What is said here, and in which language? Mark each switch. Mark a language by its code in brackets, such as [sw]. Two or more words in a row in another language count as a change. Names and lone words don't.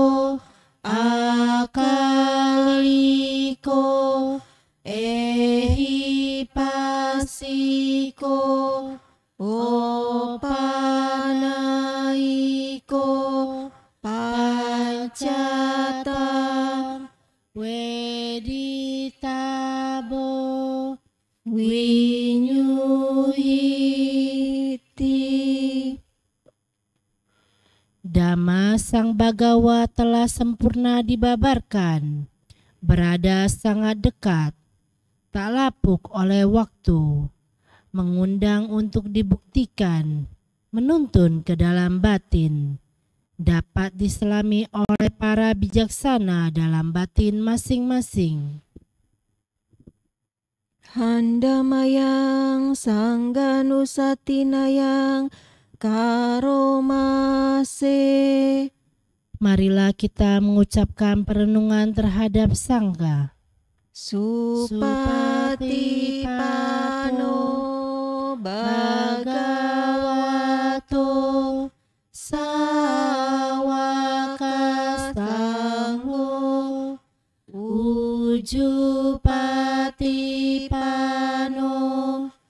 [pi] Akaliko Ehipasiko Opanaiko Pancatam Weditabo Winyuhiti. [id] Dhamma Sang Bhagawa telah sempurna dibabarkan, berada sangat dekat, tak lapuk oleh waktu, mengundang untuk dibuktikan, menuntun ke dalam batin, dapat diselami oleh para bijaksana dalam batin masing-masing. [pi] Handamayang Sangganusatinayang Karomase. [id] Marilah kita mengucapkan perenungan terhadap Sangha. [pi] Supatipano Bhagavato Sawakasangho Ujupatipano